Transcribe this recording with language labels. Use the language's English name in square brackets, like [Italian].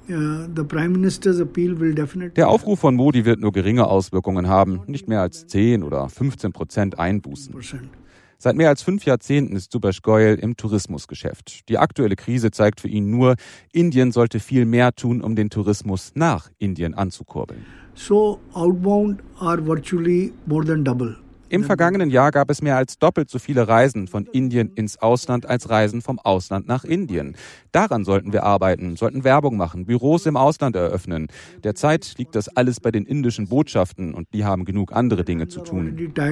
[German] Der Aufruf von Modi wird nur geringe Auswirkungen haben, nicht mehr als 10 oder 15% Einbußen. Seit mehr als 5 Jahrzehnten ist Subhash Goyal im Tourismusgeschäft. Die aktuelle Krise zeigt für ihn nur, Indien sollte viel mehr tun, um den Tourismus nach Indien anzukurbeln. [English] So outbound are virtually more than double. [German] Im vergangenen Jahr gab es mehr als doppelt so viele Reisen von Indien ins Ausland als Reisen vom Ausland nach Indien. Daran sollten wir arbeiten, sollten Werbung machen, Büros im Ausland eröffnen. Derzeit liegt das alles bei den indischen Botschaften und die haben genug andere Dinge zu tun.